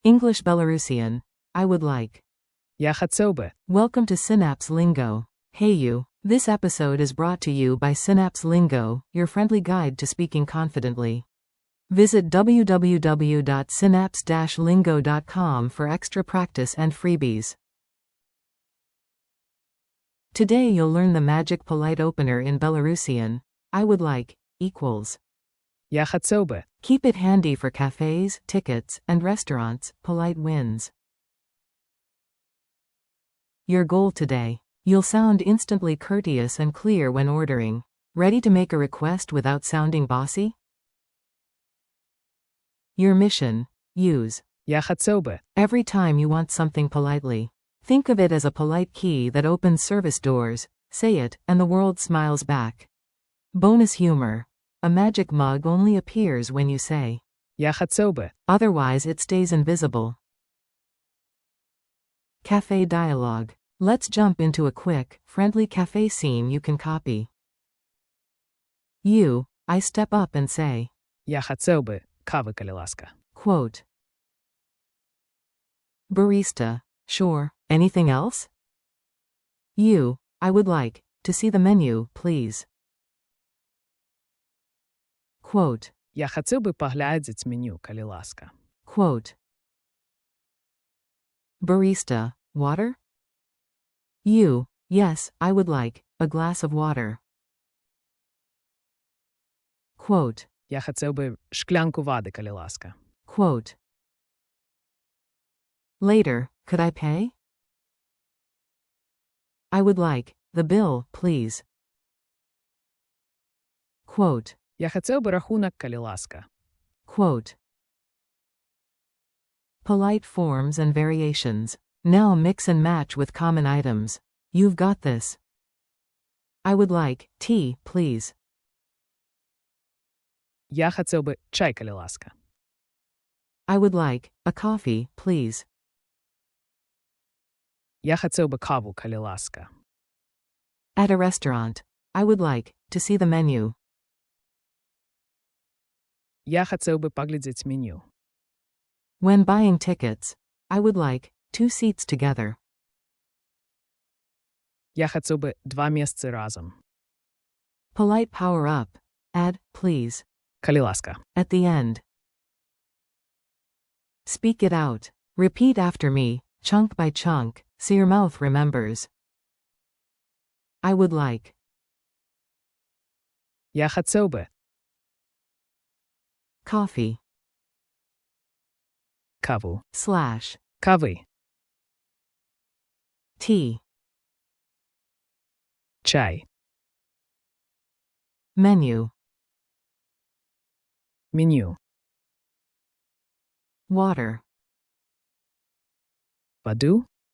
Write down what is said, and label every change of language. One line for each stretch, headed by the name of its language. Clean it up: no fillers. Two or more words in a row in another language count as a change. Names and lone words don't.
English: English Belarusian. I would like.
Belarusian: Я хацеў бы.
English: Welcome to Synapse Lingo. Hey you. This episode is brought to you by Synapse Lingo, your friendly guide to speaking confidently. Visit www.synapse-lingo.com for extra practice and freebies. Today you'll learn the magic polite opener in Belarusian. I would like equals.
Belarusian: Я хацеў бы.
English: Keep it handy for cafes, tickets, and restaurants. Polite wins. Your goal today. You'll sound instantly courteous and clear when ordering. Ready to make a request without sounding bossy? Your mission. Use.
Belarusian: Я хацеў бы.
English: Every time you want something politely. Think of it as a polite key that opens service doors. Say it, and the world smiles back. Bonus humor. A magic mug only appears when you say.
Belarusian: Я хацеў бы.
English: Otherwise it stays invisible. Cafe dialogue. Let's jump into a quick, friendly cafe scene you can copy. I step up and say.
Belarusian: Я хацеў бы. Кавы, калі ласка.
English: Quote. Barista. Sure. Anything else? I would like to see the menu, please. Quote.
Belarusian: Я хацеў бы паглядзець меню, калі ласка.
English: Quote. Barista. Water? Yes, I would like a glass of water. Quote.
Belarusian: Я хацеў бы шклянку вады, калі ласка.
English: Quote. Later, could I pay? I would like the bill, please. Quote.
Belarusian: Я хацеў бы рахунак, калі ласка.
English: Quote. Polite forms and variations. Now mix and match with common items. You've got this. I would like tea, please.
Belarusian: Я хацеў бы чай, калі ласка.
English: I would like a coffee, please.
Belarusian: Я хацеў бы каву, калі ласка.
English: At a restaurant. I would like to see the menu.
Belarusian: Я хацеў бы паглядзець меню.
English: When buying tickets. I would like 2 seats together.
Belarusian: Я хацеў бы 2 месцы разам.
English: Polite power up. Add, please.
Belarusian: Калі ласка.
English: At the end. Speak it out. Repeat after me, chunk by chunk, so your mouth remembers. I would like.
Belarusian: Я хацеў бы.
English: Coffee.
Belarusian: Каву.
English: Slash.
Belarusian: Кавы.
English: Tea.
Belarusian: Чай.
English: Menu.
Belarusian: Меню.
English: Water.
Belarusian: Воду.